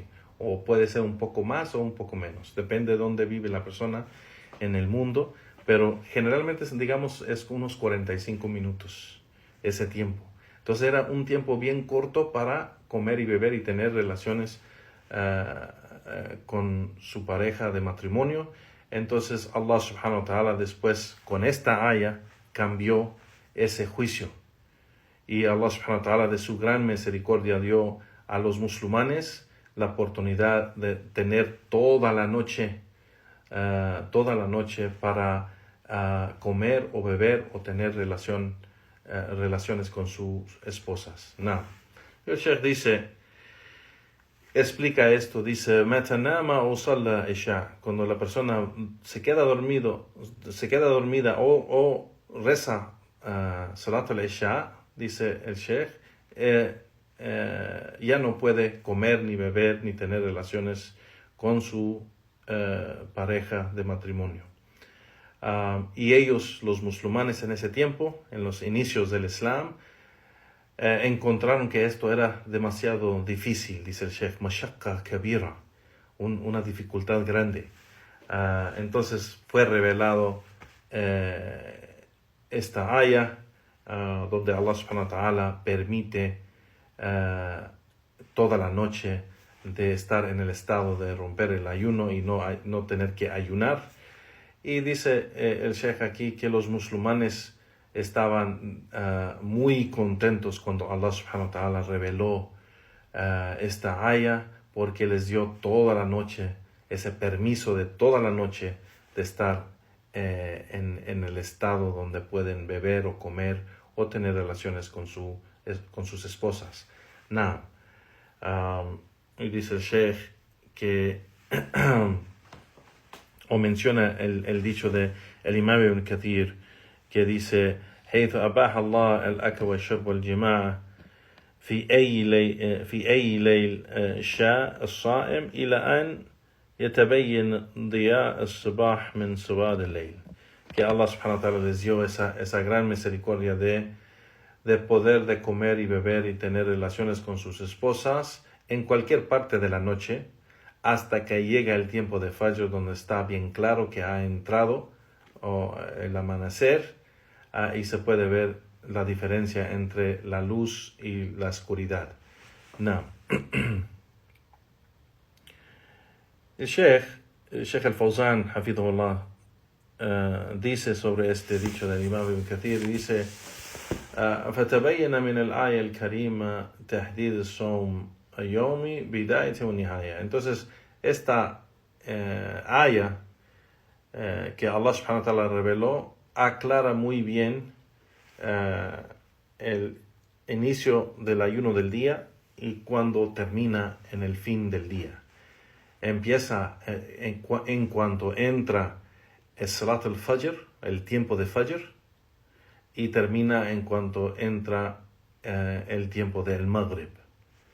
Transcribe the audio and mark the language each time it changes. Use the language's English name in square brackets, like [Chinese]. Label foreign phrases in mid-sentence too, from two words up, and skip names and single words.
[Spanish] O puede ser un poco más o un poco menos. Depende de dónde vive la persona en el mundo. Pero generalmente, digamos, es unos 45 minutos ese tiempo. Entonces era un tiempo bien corto para comer y beber y tener relaciones con su pareja de matrimonio. Entonces Allah [Arabic] سبحانه وتعالى [Spanish] después con esta aya cambió ese juicio. Y Allah [Arabic] سبحانه وتعالى [Spanish] de su gran misericordia dio a los musulmanes la oportunidad de tener toda la noche para comer o beber o tener relaciones con sus esposas. No. El Sheikh explica esto, dice, [Arabic] "متى نام أو صلى العشاء", [Spanish] cuando la persona se queda dormida o reza Salat al-Isha, dice el Sheikh, ya no puede comer ni beber ni tener relaciones con su pareja de matrimonio. Y ellos, los musulmanes en ese tiempo, en los inicios del Islam, encontraron que esto era demasiado difícil, dice el Sheikh, [Arabic] مشقة كبيرة, [Spanish] una dificultad grande. Entonces fue revelado esta aya donde Allah [Arabic] سبحانه وتعالى [Spanish] permite toda la noche de estar en el estado de romper el ayuno y no tener que ayunar. Y dice el Sheikh aquí que los musulmanes estaban muy contentos cuando Allah [Arabic] سبحانه وتعالى [Spanish] reveló esta aya, porque les dio toda la noche, ese permiso de toda la noche de estar en el estado donde pueden beber o comer o tener relaciones con sus esposas. Now, y dice el Sheikh que o menciona el dicho de el Imam Ibn Kathir, que dice [Arabic] حيث أباح الله الأكل والشرب والجماع في أي ليل شاء الصائم إلى أن يتبين ضياء الصباح من سواد الليل. [Spanish] Que Allah [Arabic] سبحانه وتعالى [Spanish] les dio esa gran misericordia de poder de comer y beber y tener relaciones con sus esposas en cualquier parte de la noche, hasta que llega el tiempo de Fajr, donde está bien claro que ha entrado el amanecer, y se puede ver la diferencia entre la luz y la oscuridad. No. El Sheikh al-Fawzan, hafidhullah, dice sobre este dicho del Imam Ibn Kathir, dice, [Arabic] فتبين من الآية الكريمة تحديد الصوم اليومي بداية ونهاية. [Spanish] Entonces, esta aya que Allah [Arabic] سبحانه وتعالى [Spanish] reveló aclara muy bien el inicio del ayuno del día y cuando termina en el fin del día. Empieza en cuanto entra el Salat al-Fajr, el tiempo de Fajr, y termina en cuanto entra el tiempo del Maghrib.